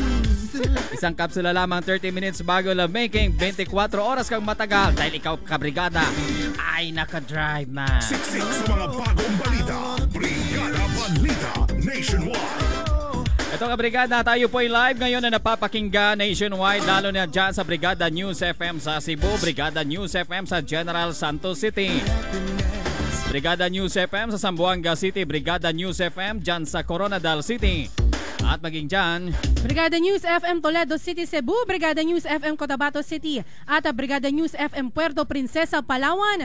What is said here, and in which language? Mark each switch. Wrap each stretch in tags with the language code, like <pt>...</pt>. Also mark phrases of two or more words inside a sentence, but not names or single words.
<tl>Isang kapsula lamang, 30 minutes bago lovemaking, 24 oras kang matagal. Dahil ikaw kabrigada ay naka-Drive Max. Siksik sa mga bagong balita. Brigada Balita Nationwide. Ito kabrigada, tayo po ay live ngayon na napapakinggan nationwide, lalo na dyan sa Brigada News FM sa Cebu, Brigada News FM sa General Santos City, Brigada News FM sa Zamboanga City, Brigada News FM dyan sa Coronadal City. At maging dyan, Brigada News FM Toledo City, Cebu, Brigada News FM Cotabato City, at Brigada News FM Puerto Princesa, Palawan.</tl>